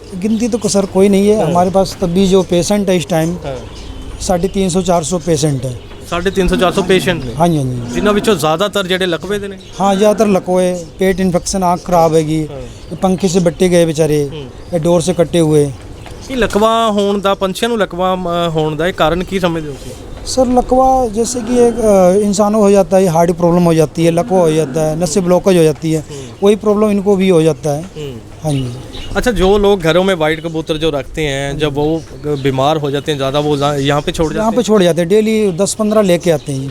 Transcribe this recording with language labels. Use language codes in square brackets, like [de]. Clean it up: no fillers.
[hi] गिनती तो सर कोई नहीं है हमारे पास। तभी जो पेशेंट है इस टाइम 350-400 पेशेंट है। [pa] 350-400 पेशेंट ने, [hi] हाँ जी, हाँ जी। [pa] जिन्हों विचों ज़्यादातर जेडे लकवे दे ने? [hi] हाँ, ज़्यादातर लकवे, पेट इन्फेक्शन, आँख खराब हैगी, पंखे से बट्टे गए बेचारे, ये डोर से कट्टे हुए। [pa] ਇਹ ਲਕਵਾ ਹੋਣ ਦਾ, ਪੰਛੀਆਂ ਨੂੰ ਲਕਵਾ ਹੋਣ ਦਾ ਇਹ ਕਾਰਨ ਕੀ ਸਮਝਦੇ ਹੋ ਤੁਸੀਂ? [hi] सर लकवा जैसे कि एक इंसानों हो जाता है, हार्ट प्रॉब्लम हो जाती है, लकवा हो जाता है, नसें ब्लॉकेज हो जाती है, वही प्रॉब्लम इनको भी हो जाता है। हाँ जी। अच्छा, जो लोग घरों में वाइट कबूतर जो रखते हैं, जब वो बीमार हो जाते हैं ज़्यादा, वो यहाँ पे छोड़ जाते हैं? यहाँ पे छोड़ जाते हैं, डेली 10-15 लेके आते हैं।